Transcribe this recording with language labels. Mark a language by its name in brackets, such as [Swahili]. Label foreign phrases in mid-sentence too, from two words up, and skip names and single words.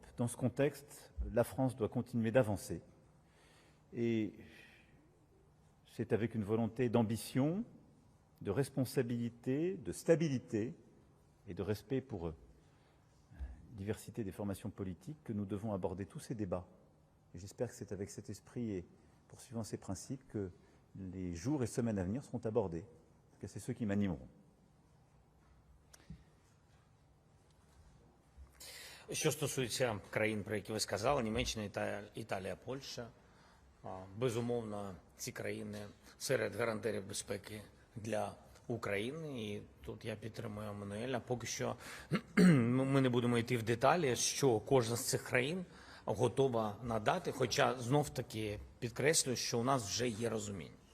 [French] Dans ce contexte, la France doit continuer d'avancer. Et c'est avec une volonté d'ambition, de responsabilité, de stabilité et de respect pour la diversité des formations politiques que nous devons aborder tous ces débats. Et j'espère que c'est avec cet esprit et poursuivant ces principes que les jours et semaines à venir seront abordés. Parce que c'est ceux qui m'animeront. [Ukrainian] Що стосується країн, про які ви сказали, Німеччина, Італія, Польща, безумовно, ці країни серед гарантерів безпеки для України. І тут я підтримую Еммануеля. Поки що ми не будемо йти в деталі, що кожна з цих країн готова надати, хоча знов-таки підкреслюю, що у нас вже є розуміння.